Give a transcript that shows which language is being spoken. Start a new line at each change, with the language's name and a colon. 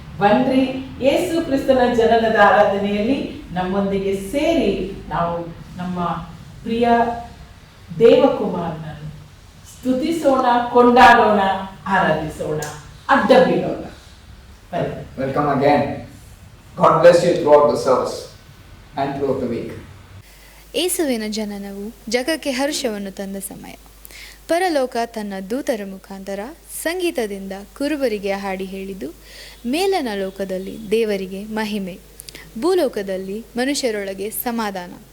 Kannada: ಬನ್ರಿ, ಯೇಸು ಕ್ರಿಸ್ತನ ಜನನದ ಆರಾಧನೆಯಲ್ಲಿ ನಮ್ಮೊಂದಿಗೆ ಸೇರಿ ನಾವು ನಮ್ಮ ಪ್ರಿಯ ದೇವಕುಮಾರನನ್ನು ಸ್ತುತಿಸೋಣ, ಕೊಂಡಾಡೋಣ, ಆರಾಧಿಸೋಣ, ಅಡ್ಡ ಬೀಳೋಣ.
English: Welcome again. God bless you throughout the service and throughout the week.
Kannada: ಯೇಸುವಿನ ಜನನವು ಜಗಕ್ಕೆ ಹರ್ಷವನ್ನು ತಂದ ಸಮಯ. ಪರಲೋಕ ತನ್ನ ದೂತರ ಮುಖಾಂತರ ಸಂಗೀತದಿಂದ ಕುರುಬರಿಗೆ ಹಾಡಿ ಹೇಳಿದ್ದು, ಮೇಲನ ಲೋಕದಲ್ಲಿ ದೇವರಿಗೆ ಮಹಿಮೆ, ಭೂಲೋಕದಲ್ಲಿ ಮನುಷ್ಯರೊಳಗೆ ಸಮಾಧಾನ.